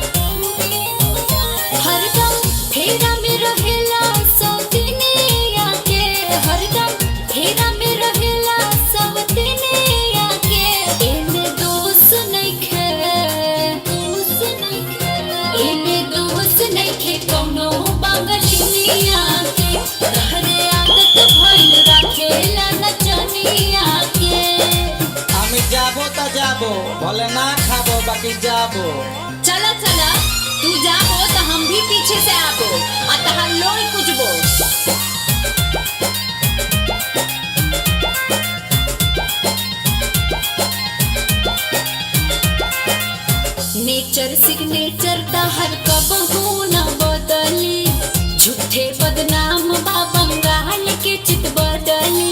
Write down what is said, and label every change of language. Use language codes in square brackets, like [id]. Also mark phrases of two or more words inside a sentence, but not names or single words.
[bho] हरदम फेरा में रहेला सौतनिया के, हरदम फेरा में रहेला सौतनिया के। एमे दोष नइखे, एमे दोष नइखे कौनो बंगलिनिया के। तहरे आदत भइल राखेला नचनिया के। [bn] আমি যাবো তা যাবো, বলে না খাবো বাকি যাবো। [bho] चला चला तू जाबो तो हम भी पीछे से आबो आ तहार लोई कुचबो। नेचर सिग्नेचर तहर कबहू न बदली, झूठे बदनाम बा बंगाल के चित बदली।